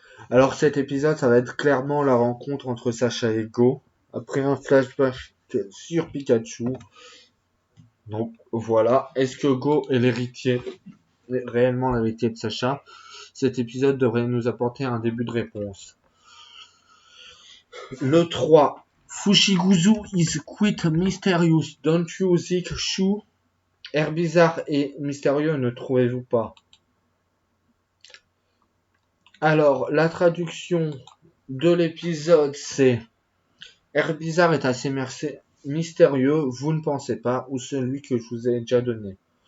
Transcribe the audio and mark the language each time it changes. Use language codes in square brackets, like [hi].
[fr] Alors cet épisode, ça va être clairement la rencontre entre Sacha et Go, après un flashback sur Pikachu. Donc voilà, est-ce que Go est réellement l'héritier de Sacha? Cet épisode devrait nous apporter un début de réponse. Le 3. [en] Fushiguzu is quite mysterious, don't you think, Shu? [fr] Air bizarre et mystérieux, ne trouvez-vous pas? Alors, la traduction de l'épisode, c'est Air bizarre est assez mystérieux, vous ne pensez pas, ou celui que je vous ai déjà donné.